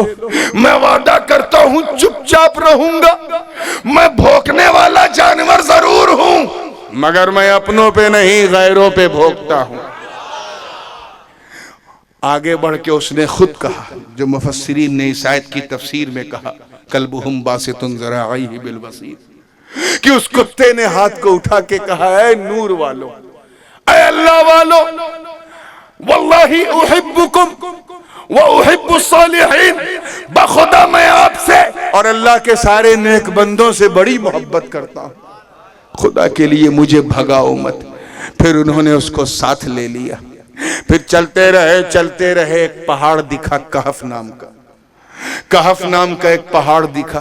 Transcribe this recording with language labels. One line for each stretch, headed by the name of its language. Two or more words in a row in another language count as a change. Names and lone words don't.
Hindi: मैं वादा करता हूं चुपचाप रहूंगा, मैं भौंकने वाला जानवर जरूर हूं, मगर मैं अपनों पे नहीं गैरों पे भौंकता हूं। आगे बढ़ के उसने खुद कहा, जो मुफस्सिरीन ने इस आयत की तफसीर में कहा,
Arabic: كلبهم باسط ذراعيه بالوصيد,
Hindi: कि उस कुत्ते ने हाथ को उठा के कहा, ऐ नूर वालों, ऐ अल्लाह वालों,
Arabic: والله أحبكم وأحب الصالحين,
Hindi: बखुदा मैं आपसे और अल्लाह के सारे नेक बंदों से बड़ी मोहब्बत करता हूं, खुदा के लिए मुझे भगाओ मत। फिर उन्होंने उसको साथ ले लिया। फिर चलते रहे, एक पहाड़ दिखा, कहफ नाम का। कहफ नाम का एक पहाड़ दिखा।